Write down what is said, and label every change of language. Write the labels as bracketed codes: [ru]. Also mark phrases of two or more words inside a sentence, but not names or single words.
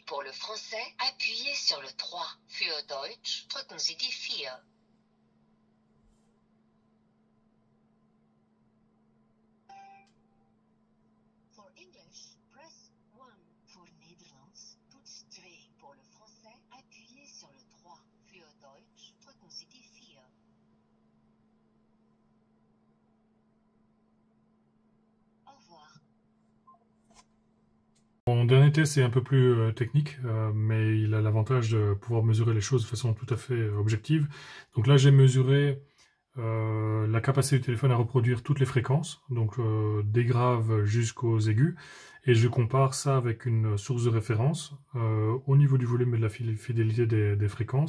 [fr] le français, appuyez sur le 3. [de] Für Deutsch, drücken Sie die 4. [en] For English, press 1. [nl] Pour Nederlands, toets 2. [fr] Pour le français, appuyez sur le 3. [de] Für Deutsch, drücken Sie die 4. [fr] Au revoir. Mon dernier test est un peu plus technique, mais il a l'avantage de pouvoir mesurer les choses de façon tout à fait objective. Donc là, j'ai mesuré la capacité du téléphone à reproduire toutes les fréquences, donc des graves jusqu'aux aigus, et je compare ça avec une source de référence au niveau du volume et de la fidélité des fréquences.